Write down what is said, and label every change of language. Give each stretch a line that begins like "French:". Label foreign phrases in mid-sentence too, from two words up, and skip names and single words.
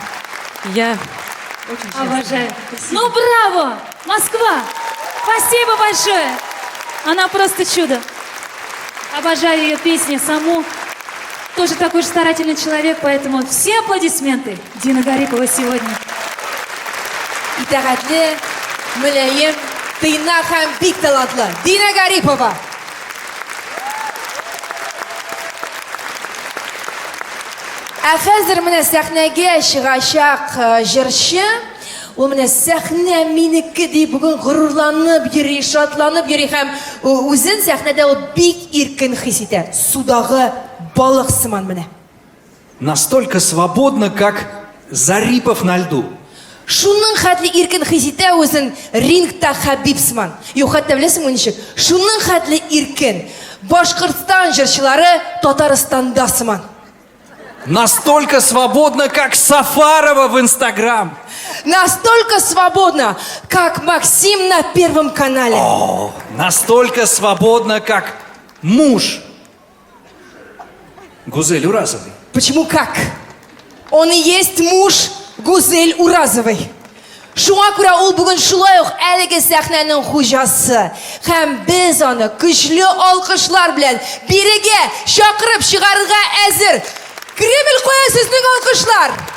Russian: Я очень счастлива. Обожаю. Ну, браво! Москва! Спасибо большое! Она просто чудо. Обожаю ее песни саму. Тоже такой же старательный человек, поэтому все аплодисменты Дина Гарипова сегодня.
Tatar: Итәгатьле, мөләем, тыйнак һәм бик талантлы Дина Гарипова. Ә хәзер менә сәхнәгә чыгачак җырчы. Ул менә сәхнә минеке дип бүген горурланып йөри, шатланып йөри һәм үзен сәхнәдә ул бик иркен хис итә. Судагы балык сыман менә.
Russian: Настолько свободно, как Зарипов на льду.
Tatar: Шуның хәтле иркен хис итә үзен рингта Хабиб сыман. Юк, хәтта беләсеңме ничек? Шуның хәтле иркен. Башкортстан җырчылары Татарстанда сыман.
Russian: Настолько свободно, как Сафарова в Инстаграм. Настолько свободно, как Максим на Первом канале. О, настолько свободно, как муж Гузель Уразовой. Почему как? Он и есть муж Гузель Уразовой.
Tatar: Шуңа күрә ул бүген шулай ук әлеге сәхнәнең хуҗасы. Һәм без аны көчле алкышлар белән бирегә чакырып чыгарырга әзер. Кремль куя сезнең алкышлар.